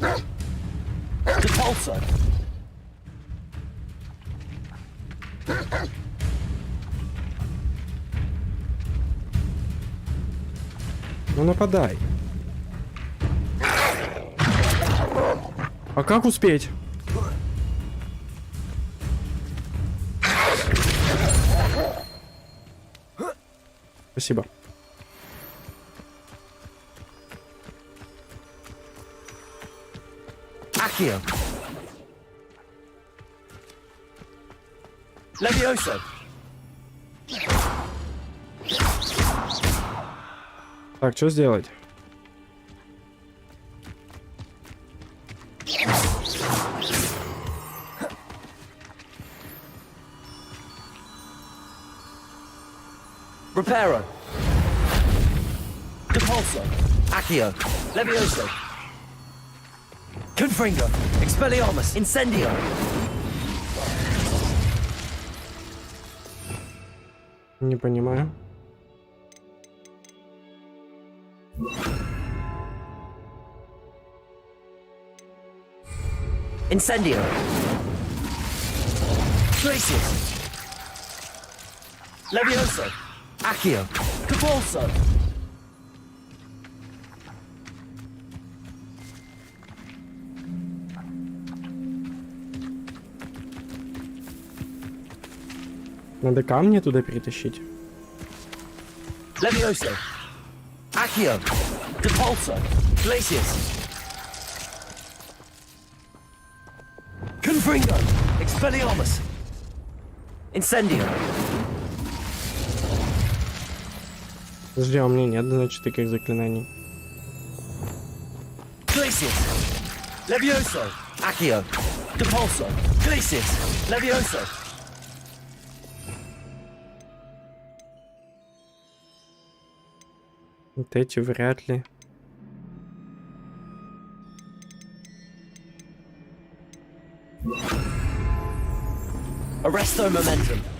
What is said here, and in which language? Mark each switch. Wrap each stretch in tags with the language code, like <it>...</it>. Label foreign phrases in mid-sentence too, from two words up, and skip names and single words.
<ru>Ну нападай. А как успеть? Спасибо.</ru> <la>Accio. Levioso.</la> <ru>Так, что сделать?</ru> <la>Reparo. Depulso. Accio. Levioso. Confringo. Expelliarmus. Incendio.</la> <ru>Не понимаю.</ru> <la>Incendio. Glacius. Levioso. Accio. Capulso.</la> <ru>Надо камни туда перетащить.</ru> <la>Levioso. Accio. Depulso. Glacius. Confringo. Expelliarmus. Incendio.</la> <ru>Подожди, а у меня нет, значит, таких заклинаний.</ru> <la>Glacius. Levioso. Accio. Depulso. Glacius. Levioso.</la> <ru>Вот эти вряд ли.</ru> <la>Arresto momentum.</la>